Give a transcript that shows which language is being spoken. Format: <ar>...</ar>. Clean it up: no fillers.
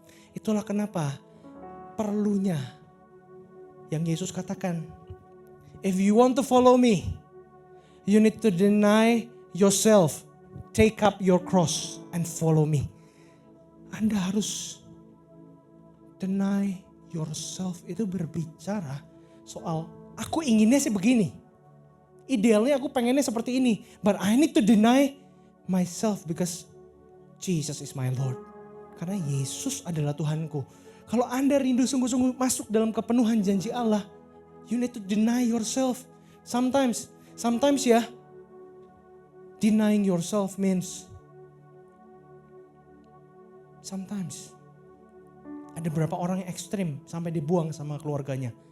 <id>Itulah kenapa perlunya yang Yesus katakan,</id> <en>if you want to follow me, you need to deny yourself, take up your cross and follow me.</en> <id>Anda harus</id> <en>deny yourself,</en> <id>itu berbicara soal aku inginnya sih begini. Idealnya aku pengennya seperti ini.</id> <en>But I need to deny myself because Jesus is my Lord.</en> <id>Karena Yesus adalah Tuhanku. Kalau Anda rindu sungguh-sungguh masuk dalam kepenuhan janji Allah,</id> <en>You need to deny yourself.</en> <id>Sometimes ya,</id> <en>denying yourself means sometimes</en> <id>ada beberapa orang yang ekstrim sampai dibuang sama keluarganya.</id>